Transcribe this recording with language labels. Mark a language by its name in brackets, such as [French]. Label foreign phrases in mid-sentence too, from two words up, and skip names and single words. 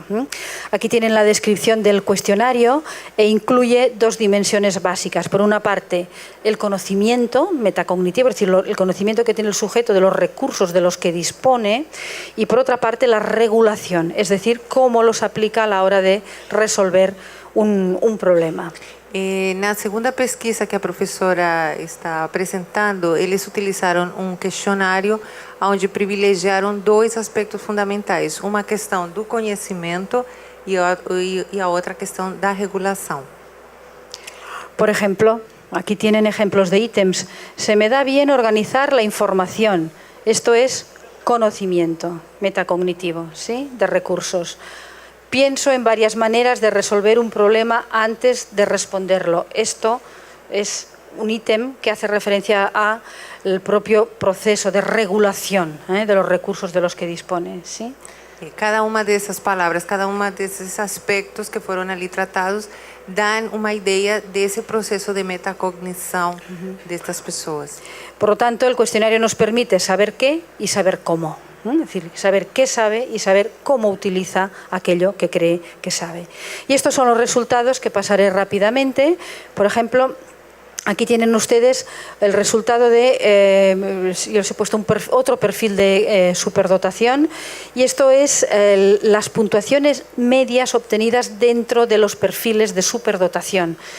[Spanish] Aquí tienen la descripción del cuestionario e incluye dos dimensiones básicas. Por una parte, el conocimiento metacognitivo, es decir, el conocimiento que tiene el sujeto de los recursos de los que dispone, y por otra parte, la regulación, es decir, cómo los aplica a la hora de resolver un problema. [Portuguese] Na segunda pesquisa que a professora está apresentando, eles utilizaram um questionário onde privilegiaram dois aspectos fundamentais, uma questão do conhecimento e a outra questão da regulação. [Spanish] Por ejemplo, aquí tienen ejemplos de ítems. Se me da bien organizar la información. Esto es conocimiento metacognitivo, ¿sí? De recursos. Pienso en varias maneras de resolver un problema antes de responderlo. Esto es un ítem que hace referencia al propio proceso de regulación de los recursos de los que dispone. ¿Sí? [Portuguese] Cada uma dessas palavras, cada uma desses aspectos que foram ali tratados, dão uma ideia desse processo de metacognição destas pessoas. [Spanish] Por lo tanto, el cuestionario nos permite saber qué y saber cómo. Es decir, saber qué sabe y saber cómo utiliza aquello que cree que sabe. Y estos son los resultados que pasaré rápidamente. Por ejemplo, aquí tienen ustedes el resultado de, yo les he puesto otro perfil de superdotación, y esto es las puntuaciones medias obtenidas dentro de los perfiles de superdotación.